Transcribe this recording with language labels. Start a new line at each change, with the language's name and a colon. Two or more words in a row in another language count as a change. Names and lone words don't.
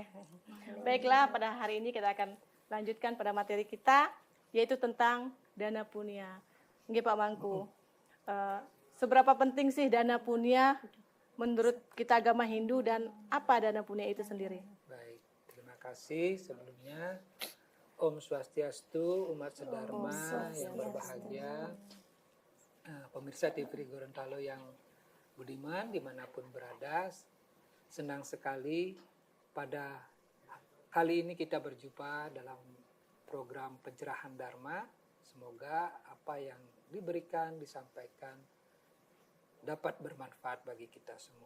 Indonesian: Baiklah, pada hari ini kita akan lanjutkan pada materi kita, yaitu tentang dana punya. Nggih Pak Mangku, seberapa penting sih dana punya menurut kita agama Hindu dan apa dana punya itu sendiri? Baik, terima kasih sebelumnya. Om Swastiastu, umat sedharma yang berbahagia, pemirsa TVRI Gorontalo yang budiman dimanapun berada. Senang sekali pada kali ini kita berjumpa dalam program pencerahan Dharma. Semoga apa yang diberikan, disampaikan dapat bermanfaat bagi kita semua.